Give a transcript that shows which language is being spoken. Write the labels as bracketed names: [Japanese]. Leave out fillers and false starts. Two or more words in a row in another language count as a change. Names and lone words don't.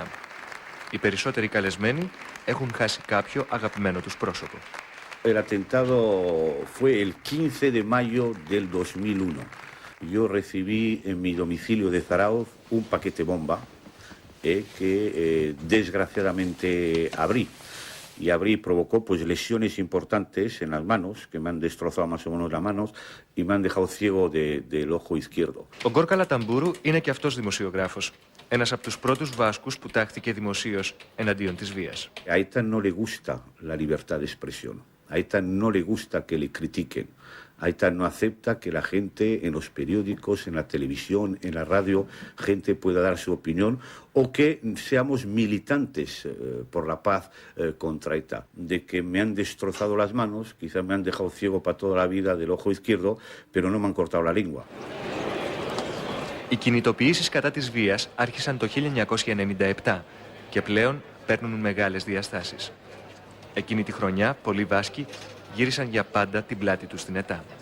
[Greek] Οι περισσότεροι καλεσμένοι έχουν χάσει κάποιο αγαπημένο τους πρόσωπο. [Spanish] El atentado fue el 15 de mayo del 2001. Yo recibí en mi domicilio de Zarauz un paquete bomba que desgraciadamente abrí. Y abrí provocó pues lesiones importantes en las manos, que me han destrozado más o menos las manos y me han dejado ciego del ojo izquierdo. [Greek] Ο Γκόρκα Λαταμπούρου είναι και αυτός δημοσιογράφος. Ένας από τους πρώτους Βάσκους που τάχθηκε δημοσίως εναντίον της βίας. [Spanish] A ETA no le gusta la libertad de expresión. A ETA no le gusta que le critiquen. A ETA no acepta que la gente en los periódicos, en la televisión, en la radio, gente pueda dar su opinión o que seamos militantes por la paz contra ETA. De que me han destrozado las manos, quizás me han dejado ciego para toda la vida del ojo izquierdo, pero no me han cortado la lengua. [Greek] Οι κινητοποιήσεις κατά της βίας άρχισαν το 1997 και πλέον παίρνουν μεγάλες διαστάσεις. Εκείνη τη χρονιά, πολλοί Βάσκοι γύρισαν για πάντα την πλάτη τους στην ΕΤΑ.